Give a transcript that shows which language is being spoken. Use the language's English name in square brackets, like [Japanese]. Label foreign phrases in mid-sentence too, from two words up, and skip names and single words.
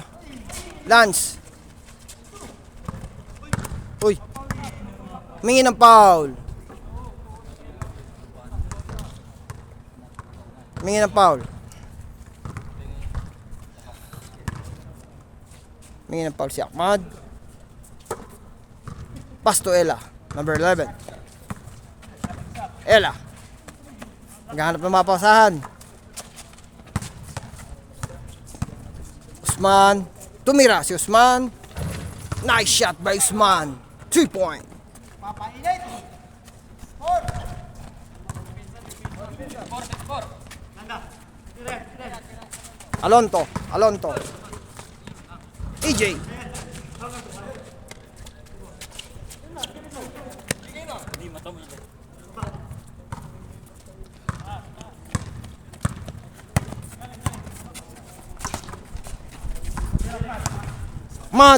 [Filipino] Lance. Uy. Humingi ng foul. Humingi ng foul. Humingi ng foul si Ahmad. [English] Pass to Ella. Number 11. [Filipino] Ella. Naghahanap ng mapasahan. Usman. Tumira si Usman. [English] Nice shot by Usman. [Filipino] 3-point. Alonto. Alonto. EJ. Mad.